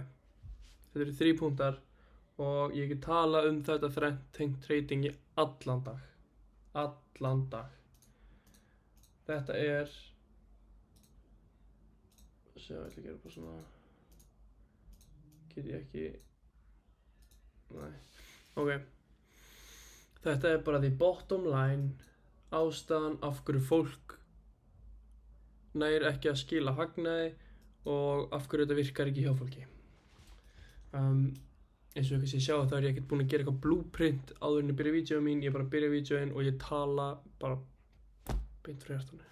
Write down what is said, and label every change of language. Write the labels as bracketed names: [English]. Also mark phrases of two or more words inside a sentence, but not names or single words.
[Icelandic] Þetta eru 3 punktar og ég get tala um þetta þrennt tengt trading í allan dag. Allan dag. Þetta er... Sjá, ég ætla að gera bara svona... Get ég ekki... Nei. Ok. Þetta er bara [English] the bottom line. [Icelandic] Ástæðan af hverju fólk nær ekki að skila hagnaði og af hverju þetta virkar ekki hjá fólki. Eins og kannski sjá þá er ég ekkert búinn að gera eitthvað blueprint áður en ég byrja vídeóið mín. Ég bara byrja vídeóin og ég tala bara beint frá hjartanu.